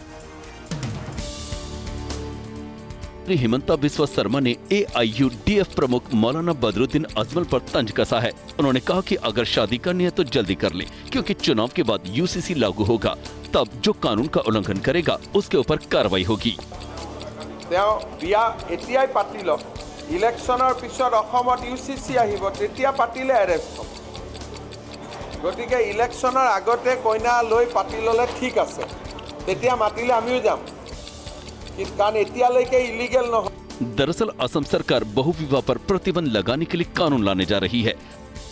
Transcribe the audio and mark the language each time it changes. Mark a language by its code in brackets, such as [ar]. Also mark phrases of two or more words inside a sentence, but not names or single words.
[hi] हिमंता बिस्वा शर्मा ने AIUDF प्रमुख मौलाना बदरुद्दीन अजमल पर तंज कसा है। उन्होंने कहा कि अगर शादी करनी है तो जल्दी कर ले, क्योंकि चुनाव के बाद UCC लागू होगा। तब जो कानून का उल्लंघन करेगा उसके ऊपर कार्रवाई होगी। [as] इलेक्शनर पिছত অসমত UCC আহিব, তেতিয়া পাতিলে এৰেষ্ট হ'ব। গতিকে ইলেকশনৰ আগতে কইনা লৈ পাতি ল'লে ঠিক আছে, তেতিয়া মাতিলে আমিও যাম, কাৰণ এতিয়ালৈকে ইলিগেল নহয়। दरअसल असम सरकार बहुविवाह पर प्रतिबंध लगाने के लिए कानून लाने जा रही है।